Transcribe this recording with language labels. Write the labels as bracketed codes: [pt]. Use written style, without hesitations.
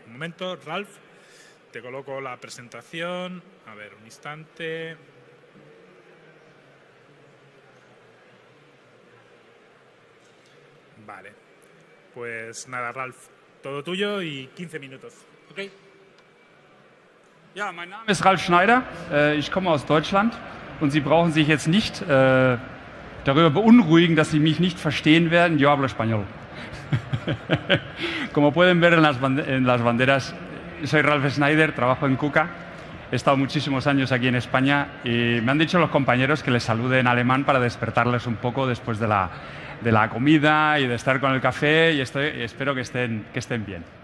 [es] Un momento, Ralf, te coloco la presentación. A ver, un instante. Vale. Pues nada, Ralf, todo tuyo y 15 minutos. Okay. [de] Ja, mein Name ist Ralf Schneider. Ich komme aus Deutschland und Sie brauchen sich jetzt nicht darüber beunruhigen, dass Sie mich nicht verstehen werden. [es] Yo hablo español. Como pueden ver en las banderas, soy Ralf Schneider, trabajo en KUKA. He estado muchísimos años aquí en España y me han dicho los compañeros que les salude en alemán para despertarles un poco después de la comida y de estar con el café, y espero que estén bien.